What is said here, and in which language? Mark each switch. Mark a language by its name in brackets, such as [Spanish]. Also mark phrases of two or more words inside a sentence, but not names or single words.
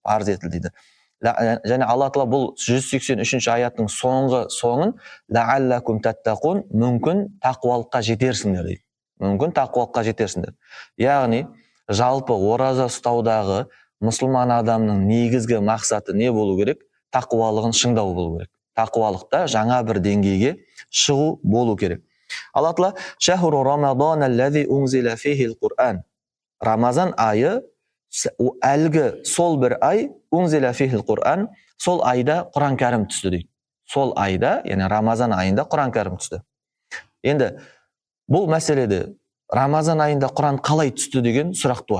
[Kazakh] Және Алла Тағала бұл 183 аяттың соңын [Arabic] لعلكم تتقون, [Kazakh] мүмкін тақуалыққа жетерсіңдер дейді. Яғни жалпы ораза ұстаудағы мұсылман адамның негізгі мақсаты не болу керек? Тақуалығын шыңдау болу керек. Тақуалықта жаңа бір деңгейге шығу болу керек. Алла Тағала [Arabic] شهر رمضان الذي أنزل فيه القرآن. [Kazakh] Рамазан айы әлгі сол бір ай [Arabic] أنزل فيه القرآن, [Kazakh] сол айда Құран кәрім түсті дейді. Сол айда, яғни Рамазан айында Құран кәрім түсті. Енді бұл мәселеде Рамазан айында Құран қалай түсті деген сұрақ туады.